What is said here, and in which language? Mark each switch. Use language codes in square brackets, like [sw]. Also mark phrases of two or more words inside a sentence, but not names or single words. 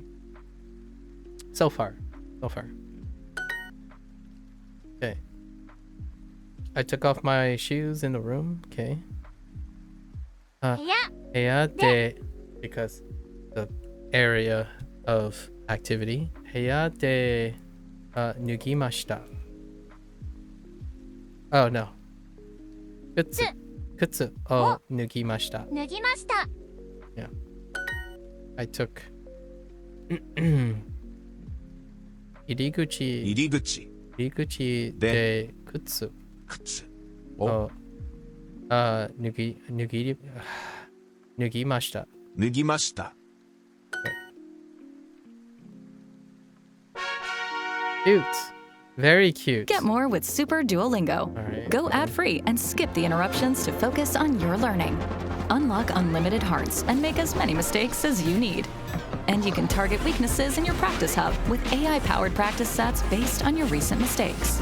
[en] So far. Okay. I took off my shoes in the room. Okay. Because the area of activity. [ja] 部屋で脱ぎました. Oh no. 靴を脱ぎました. 脱ぎました。 [en] I took [ja] 入り口で靴を脱ぎました。Cute. [en] Very cute. Get more with Super Duolingo. Alright. Go ad-free and skip the interruptions to focus on your learning. Unlock unlimited hearts and make as many mistakes as you need. And you can target weaknesses in your practice hub with AI-powered practice sets based on your recent mistakes.